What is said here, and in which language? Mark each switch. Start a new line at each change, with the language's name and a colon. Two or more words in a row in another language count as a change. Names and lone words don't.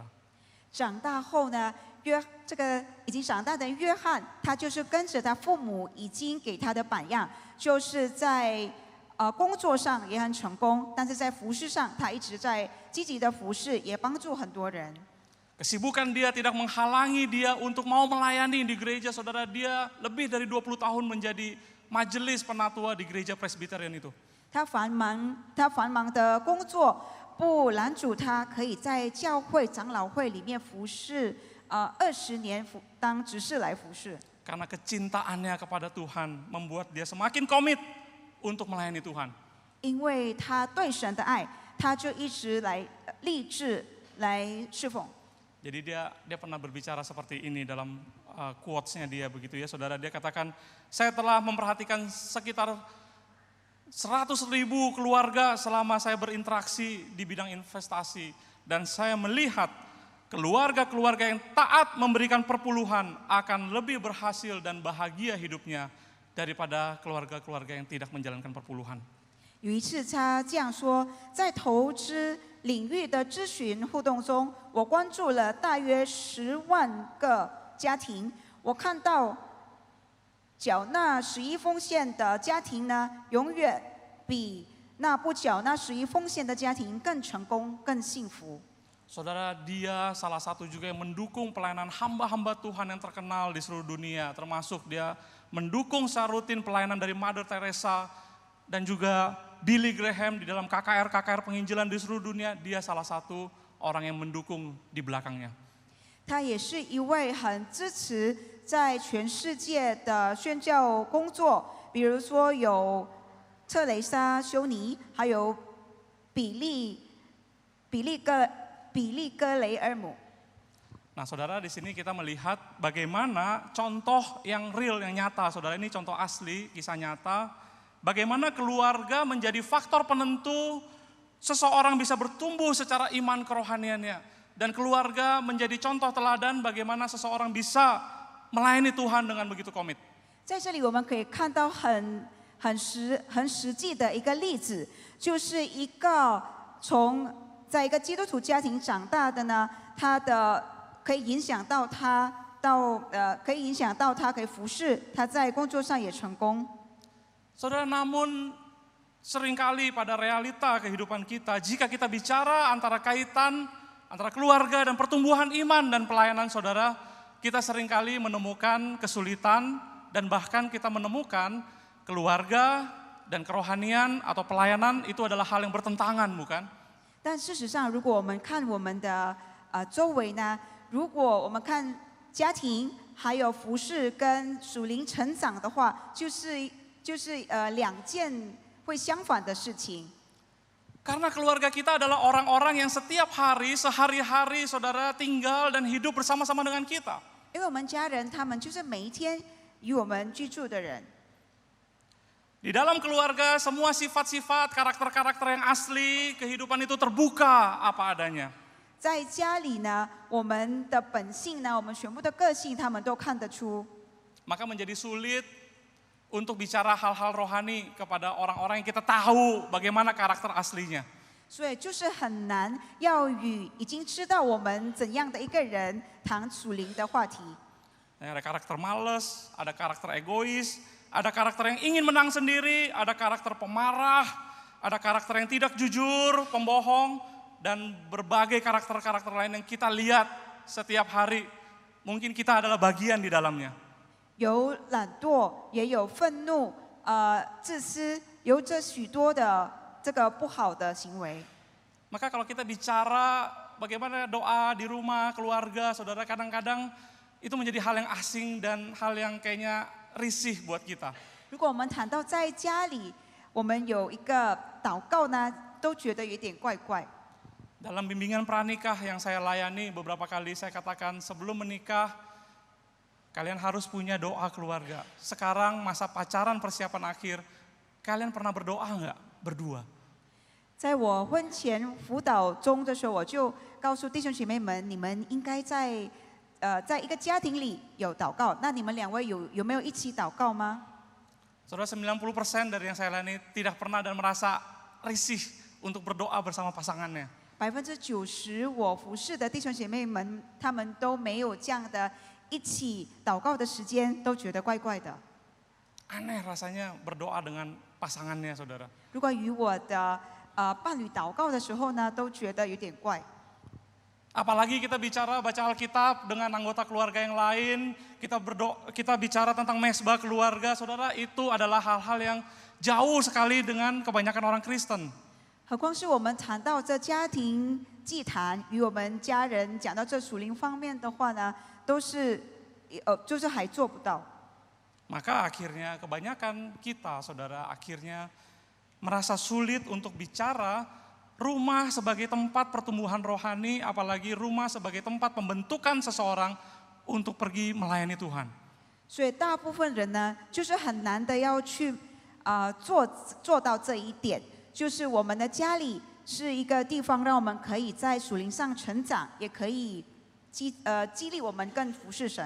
Chinese: 长大后呢，这个已经长大的约翰，他就是跟着他父母已经给他的榜样，就是在工作上也很成功，但是在服事上，他一直在积极的服事，也帮助很多人。
Indonesian: Kesibukan dia tidak menghalangi dia untuk mau melayani di gereja, saudara. Dia lebih dari 20 tahun menjadi majelis penatua di gereja Presbyterian itu.
Chinese: 他繁忙的工作不拦阻他可以在教会长老会里面服侍20年当执事来服侍。
Indonesian: Karena kecintaannya kepada Tuhan membuat dia semakin komit untuk melayani Tuhan.
Chinese: 因为他对神的爱，他就一直立志来侍奉。
Indonesian: Jadi dia pernah berbicara seperti ini dalam quotes-nya dia begitu ya, saudara. Dia katakan, saya telah memperhatikan sekitar 100.000 keluarga selama saya berinteraksi di bidang investasi. Dan saya melihat keluarga-keluarga yang taat memberikan perpuluhan akan lebih berhasil dan bahagia hidupnya daripada keluarga-keluarga yang tidak menjalankan perpuluhan.
Chinese: 有一次他这样说，在投资领域的咨询互动中，我关注了大约10万个家庭。我看到缴纳11奉献的家庭呢，永远比那不缴纳11奉献的家庭更成功、更幸福。
Indonesian: Saudara, dia salah satu juga yang mendukung pelayanan hamba-hamba Tuhan yang terkenal di seluruh dunia. Termasuk dia mendukung secara rutin pelayanan dari Mother Teresa dan juga Billy Graham di dalam KKR penginjilan di seluruh dunia, dia salah satu orang yang mendukung di belakangnya.
Chinese: 他也是一位很支持在全世界的宣教工作，比如说有特蕾莎修尼，还有比利哥雷尔姆。
Indonesian: Nah saudara, di sini kita melihat bagaimana contoh yang real, yang nyata. Saudara, ini contoh asli, kisah nyata. Bagaimana keluarga menjadi faktor penentu seseorang bisa bertumbuh secara iman kerohaniannya. Dan keluarga menjadi contoh teladan bagaimana seseorang bisa melayani Tuhan dengan begitu komit.
Chinese: 在这里我们可以看到很实际的一个例子，就是一个在一个基督徒家庭长大的呢，他的可以影响到他可以服侍，他在工作上也成功。
Indonesian: Saudara, namun seringkali pada realita kehidupan kita, jika kita bicara antara kaitan antara keluarga dan pertumbuhan iman dan pelayanan saudara, kita seringkali menemukan kesulitan dan bahkan kita menemukan keluarga dan kerohanian atau pelayanan itu adalah hal yang bertentangan, bukan?
Chinese: 但事实上，如果我们看我们的周围呢，如果我们看家庭还有服侍跟属灵成长的话，就是两件会相反的事情。
Indonesian: Karena keluarga kita adalah orang-orang yang setiap hari, sehari-hari saudara tinggal dan hidup bersama-sama dengan kita.
Chinese: 因为我们家人他们就是每一天与我们居住的人。
Indonesian: Di dalam keluarga semua sifat-sifat, karakter-karakter yang asli, kehidupan itu terbuka apa adanya.
Chinese: 在家里呢，我们的本性呢，我们全部的个性，他们都看得出。
Indonesian: Maka menjadi sulit untuk bicara hal-hal rohani kepada orang-orang yang kita tahu bagaimana karakter aslinya.
Chinese: 所以就是很难要与已经知道我们怎样的一个人谈属灵的话题。
Indonesian: Ada karakter malas, ada karakter egois, ada karakter yang ingin menang sendiri, ada karakter pemarah, ada karakter yang tidak jujur, pembohong, dan berbagai karakter-karakter lain yang kita lihat setiap hari. Mungkin kita adalah bagian di dalamnya.
Chinese: 有懒惰，也有愤怒，自私，有着许多的这个不好的行为。
Indonesian: Maka kalau kita bicara bagaimana doa di rumah, keluarga, saudara, kadang-kadang itu menjadi hal yang asing dan hal yang kayaknya risih buat kita.
Chinese: 如果我们谈到在家里，我们有一个祷告呢，都觉得有点怪怪。
Indonesian: Dalam bimbingan pranikah yang saya layani beberapa kali saya katakan sebelum menikah kalian harus punya doa keluarga. Sekarang masa pacaran persiapan akhir, kalian pernah berdoa enggak berdua?
Chinese: 在我婚前辅导中的时候，我就告诉弟兄姐妹们，你们应该在一个家庭里有祷告。那你们两位有没有一起祷告吗？
Indonesian: Saudara, 90% dari yang saya layani tidak pernah dan merasa risih untuk berdoa bersama pasangannya.
Chinese: 90% 我服侍的弟兄姐妹们，他们都没有这样的一起祷告的时间，都觉得怪怪的。
Indonesian: Aneh rasanya berdoa dengan pasangannya, saudara.
Chinese: 如果与我的伴侣祷告的时候呢，都觉得有点怪。
Indonesian: Apalagi kita bicara baca Alkitab dengan anggota keluarga yang lain, kita bicara tentang mesbah keluarga, saudara, itu adalah hal-hal yang jauh sekali dengan kebanyakan orang Kristen.
Chinese: 何况是我们谈到这家庭祭坛，与我们家人讲到这属灵方面的话呢，都是就是还做不到。
Indonesian: Maka akhirnya kebanyakan kita, saudara, akhirnya merasa sulit untuk bicara rumah sebagai tempat pertumbuhan rohani, apalagi rumah sebagai tempat pembentukan seseorang untuk pergi melayani Tuhan.
Chinese: 所以大部分人呢，就是很难的要去做到这一点，就是我们的家里是一个地方，让我们可以在属灵上成长，也可以激励我们更服侍神。